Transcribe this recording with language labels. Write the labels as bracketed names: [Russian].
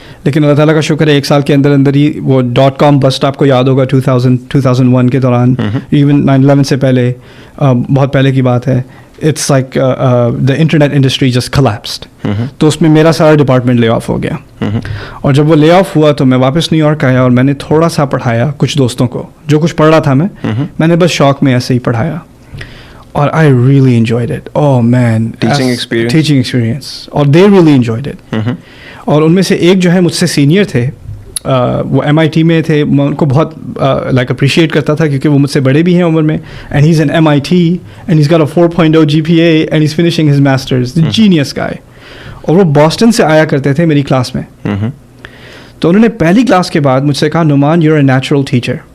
[Urdu] لیکن اللہ تعالیٰ کا شکر ہے 1 سال کے اندر ہی وہ .com بسٹ آپ کو یاد ہوگا 2001 کے دوران, ایون 9/11 سے پہلے, بہت پہلے کی بات ہے. [English] It's like the internet industry just collapsed. [Urdu] تو اس میں میرا سارا ڈپارٹمنٹ لے آف ہو گیا. اور جب وہ لے آف ہوا تو میں واپس نیو یارک آیا, اور میں نے تھوڑا سا پڑھایا کچھ دوستوں کو, جو کچھ پڑھ رہا تھا میں نے بس شوق میں ایسے ہی پڑھایا. [English] اور I really enjoyed it. Oh man, teaching experience. اور they really enjoyed it. [Urdu] اور ان میں سے ایک جو ہے مجھ سے سینئر تھے, وہ MIT میں تھے, میں ان کو بہت اپریشیٹ کرتا تھا کیونکہ وہ مجھ سے بڑے بھی ہیں عمر میں. [English] And he's an MIT and he's got a 4.0 GPA and he's finishing his masters. The genius guy. [Urdu] اور وہ بoston سے آیا کرتے تھے میری کلاس میں. تو انہوں نے پہلی کلاس کے بعد مجھ سے کہا, Noman [English] you're a natural teacher.